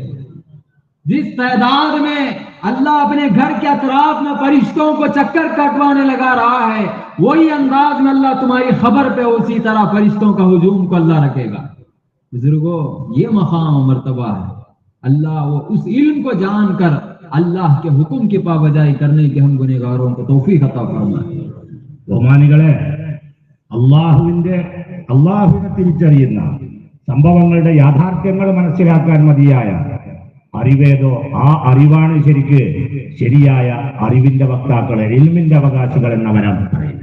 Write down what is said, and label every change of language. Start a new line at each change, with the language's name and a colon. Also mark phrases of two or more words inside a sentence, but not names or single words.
Hindi: जिस तादाद में अल्लाह अपने घर के अतराफ में फरिश्तों को चक्कर कटवाने लगा रहा है, वही अंदाज में अल्लाह तुम्हारी खबर पे उसी तरह फरिश्तों का हुजूम को अल्लाह रखेगा। बुजुर्गो, ये मकाम मर्तबा है। अल्लाह वो उस इल्म को जानकर अल्लाह के हुक्म की पाबजाई करने के हम गुनहगारों को तौफीक अता फरमाए।
Malayalam: ബഹുമാനികളെ, അള്ളാഹുവിനെ തിരിച്ചറിയുന്ന സംഭവങ്ങളുടെ യാഥാർത്ഥ്യങ്ങൾ മനസ്സിലാക്കാൻ മതിയായ അറിവേതോ ആ അറിവാണ് ശരിക്ക് ശരിയായ അറിവിന്റെ വക്താക്കളെ, ഇൽമിന്റെ അവകാശികൾ എന്നവരാണ് പറയുന്നത്.